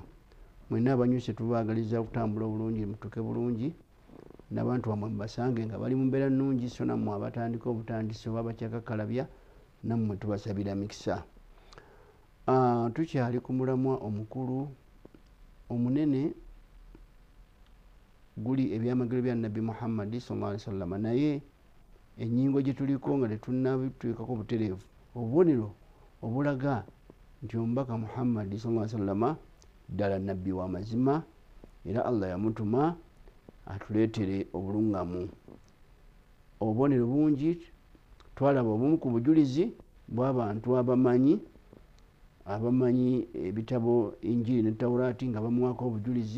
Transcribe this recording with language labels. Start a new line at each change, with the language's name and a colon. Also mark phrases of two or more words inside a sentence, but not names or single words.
Ganda: Mwenna abanyuse tubaagaliza okutambula obulungi, mutuke bulungi, n'abantu bamwe basange nga bali mu mbeera nnungi, so nammwe abatandika obutandisi oba bakyakakalabya nammwe tubasabira mikisa. Tukyali ku mulamwa omukulu omunene guli ebyamagero bya Nabbi Muhammad
Arabic: صلى الله عليه وسلم,
Ganda: naye ennyingo gye tuliko nga tetunnabituukako butereevu, obubonero obulaga nti omubaka Muhammad
Arabic: صلى الله عليه وسلم
Ganda: ddala nabbi wa mazima era Allah yamutuma atuleetere obulungamu. Obubonero bungi, twalaba obumu ku bujulizi bw'abantu abamanyi ebitabo Injiri ne Tawuraati nga bamuwaako obujulizi.